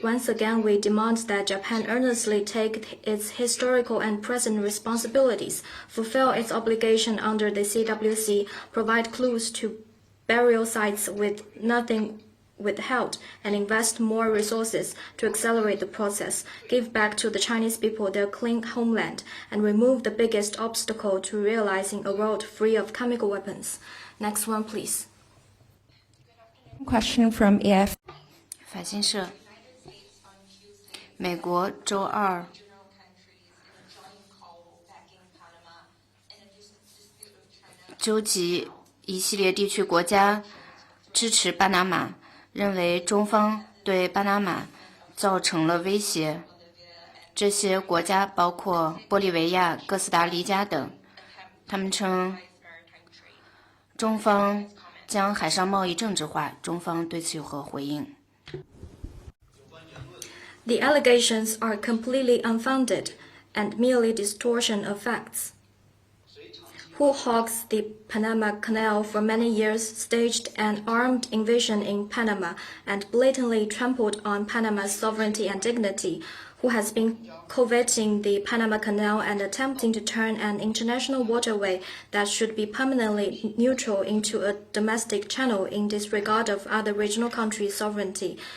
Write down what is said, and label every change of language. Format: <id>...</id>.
<en>Once again, we demand that Japan earnestly take its historical and present responsibilities, fulfill its obligation under the CWC, provide clues to burial sites with nothing withheld, and invest more resources to accelerate the process, give back to the Chinese people their clean homeland, and remove the biggest obstacle to realizing a world free of chemical weapons. Next one, please. Question from EF.</en> <zh>法新社，美国周二纠集一系列地区国家支持巴拿马，认为中方对巴拿马造成了威胁。这些国家包括玻利维亚、哥斯达黎加等。他们称中方将海上贸易政治化，中方对此有何回应？</zh> <en>The allegations are completely unfounded and merely distortion of facts. Who hogs the Panama Canal for many years staged an armed invasion in Panama and blatantly trampled on Panama's sovereignty and dignity, who has been coveting the Panama Canal and attempting to turn an international waterway that should be permanently neutral into a domestic channel in disregard of other regional countries' sovereignty?</en>